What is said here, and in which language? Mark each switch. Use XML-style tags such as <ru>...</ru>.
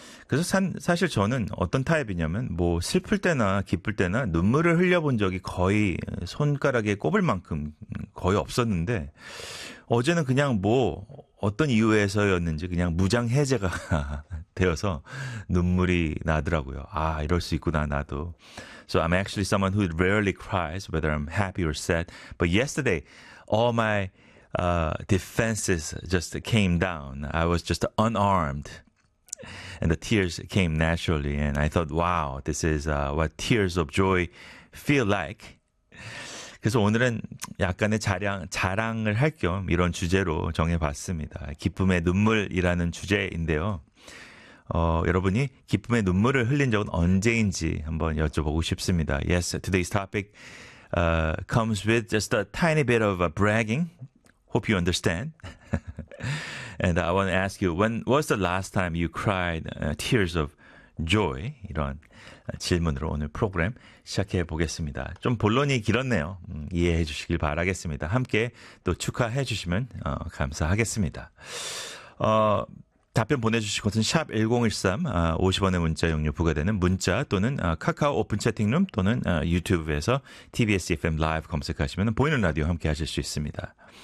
<ko>그래서 사실 저는 어떤 타입이냐면, 뭐, 슬플 때나 기쁠 때나 눈물을 흘려본 적이 거의 손가락에 꼽을 만큼 거의 없었는데, 어제는 그냥 뭐, 어떤 이유에서였는지 그냥 무장해제가 되어서 눈물이 나더라고요. 아, 이럴 수 있구나, 나도.</ko> <en>So I'm actually someone who rarely cries, whether I'm happy or sad. But yesterday, all my defenses just came down. I was just unarmed. And the tears came naturally, and I thought, wow, this is what tears of joy feel like.</en> <ko>그래서 오늘은 약간의 자랑을 할겸 이런 주제로 정해봤습니다. 기쁨의 눈물이라는 주제인데요. 여러분이 기쁨의 눈물을 흘린 적은 언제인지 한번 여쭤보고 싶습니다.</ko> <en>Yes, today's topic comes with just a tiny bit of bragging. Hope you understand. And I want to ask you, when was the last time you cried tears of joy?</en> <ko>이런 질문으로 오늘 프로그램 시작해 보겠습니다. 좀 본론이 길었네요. 이해해 주시길 바라겠습니다. 함께 또 축하해 주시면 감사하겠습니다. 답변 보내주실 곳은 샵 1013, 50원의 문자 용료 부과되는 문자 또는 카카오 오픈 채팅룸 또는 유튜브에서 TBS FM 라이브 검색하시면 보이는 라디오 함께 하실 수 있습니다.</ko>